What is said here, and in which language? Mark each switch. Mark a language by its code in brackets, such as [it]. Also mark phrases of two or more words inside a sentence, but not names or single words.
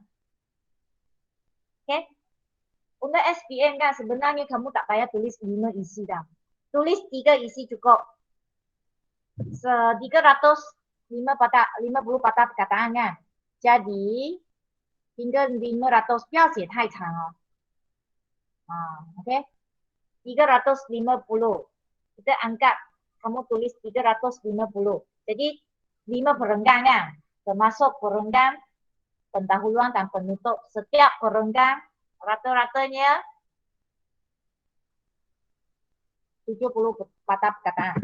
[ms] Okay? Untuk SPM kan sebenarnya kamu tak payah tulis 5 isi dah. Tulis 3 isi cukup. 350 patah perkataan kan. Jadi hingga 500 [zh] 不要写太长哦。Okay? [ms] 350. Kita anggap kamu tulis 350. Jadi 5 perenggan kan. Termasuk perenggan pendahuluan dan penutup. Setiap perenggan rata-ratanya 70 patah perkataan.